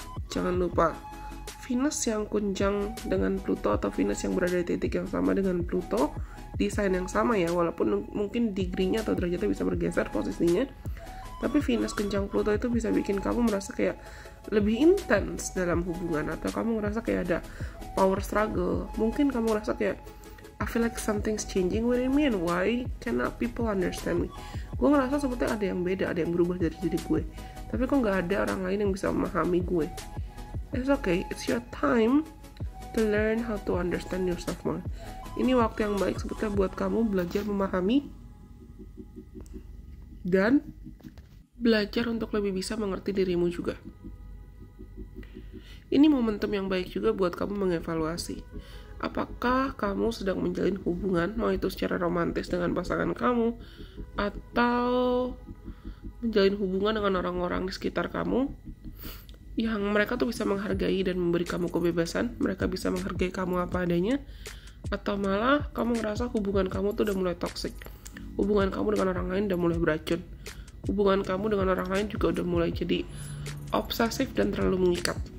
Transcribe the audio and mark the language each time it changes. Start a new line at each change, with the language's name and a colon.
Indonesian: jangan lupa Venus yang kunjang dengan Pluto atau Venus yang berada di titik yang sama dengan Pluto di sign yang sama ya, walaupun mungkin degree-nya atau derajatnya bisa bergeser posisinya, tapi Venus kunjang Pluto itu bisa bikin kamu merasa kayak lebih intens dalam hubungan, atau kamu ngerasa kayak ada
English: power struggle.
Indonesian: Mungkin kamu ngerasa kayak
English: I feel like something's changing within me and why cannot people understand me.
Indonesian: Gue ngerasa seperti ada yang beda, ada yang berubah dari diri gue, tapi kok nggak ada orang lain yang bisa memahami gue.
English: It's okay, it's your time to learn how to understand yourself more.
Indonesian: Ini waktu yang baik sebetulnya buat kamu belajar memahami dan belajar untuk lebih bisa mengerti dirimu juga. Ini momentum yang baik juga buat kamu mengevaluasi. Apakah kamu sedang menjalin hubungan, mau itu secara romantis dengan pasangan kamu, atau menjalin hubungan dengan orang-orang di sekitar kamu, yang mereka tuh bisa menghargai dan memberi kamu kebebasan, mereka bisa menghargai kamu apa adanya, atau malah kamu ngerasa hubungan kamu tuh udah mulai toxic, hubungan kamu dengan orang lain udah mulai beracun, hubungan kamu dengan orang lain juga udah mulai jadi obsesif dan terlalu mengikat.